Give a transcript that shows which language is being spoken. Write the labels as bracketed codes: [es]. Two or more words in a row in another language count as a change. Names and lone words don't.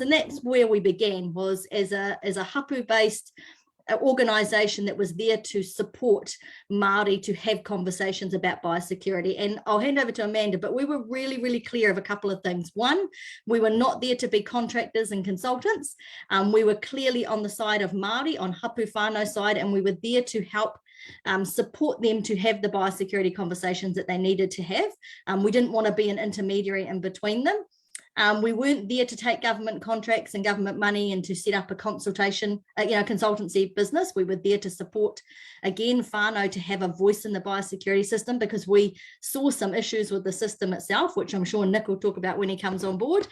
[en] And that's where we began, was as a hapu-based organisation that was there to support Māori to have conversations about biosecurity. And I'll hand over to Amanda, but we were really, really clear of a couple of things. One, we were not there to be contractors and consultants. We were clearly on the side of Māori, on [mi] hapu whānau [en] side, and we were there to help support them to have the biosecurity conversations that they needed to have. We didn't want to be an intermediary in between them. We weren't there to take government contracts and government money and to set up a consultation, consultancy business. We were there to support, again, whānau to have a voice in the biosecurity system, because we saw some issues with the system itself, which I'm sure Nick will talk about when he comes on board.